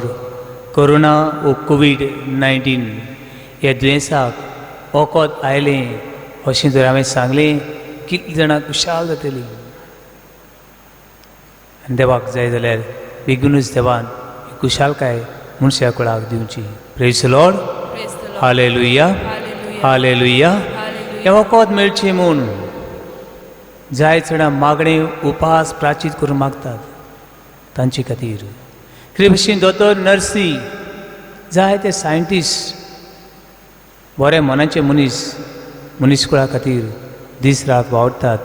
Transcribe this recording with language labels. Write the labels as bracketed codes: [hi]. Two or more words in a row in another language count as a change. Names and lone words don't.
[kok] कोरोना वो कोविड-19 ह्या दुयेंसाक वखद आयलें अशें जर हांवें सांगलें कितलीं जाणां खुशाल जातलीं. आनी देवाक जाय जाल्यार बेगीनूच देवान खुशालकाय मनशा कुळाक दिवची. [en] Praise the Lord. Praise the Lord. [kok] हालेलुया. [en] Hallelujah. [kok] हालेलुया. [en] Hallelujah. [kok] हे वखद मेळचें म्हूण जाय जाणां मागणे उपास प्राचीत करून मागतात तांचे खातीर. हे भशेन दोतोर, नर्सी, जाय ते सायंटिस्ट, बरे मनाचे मनीस कुळा खातीर दीस रात वावरतात.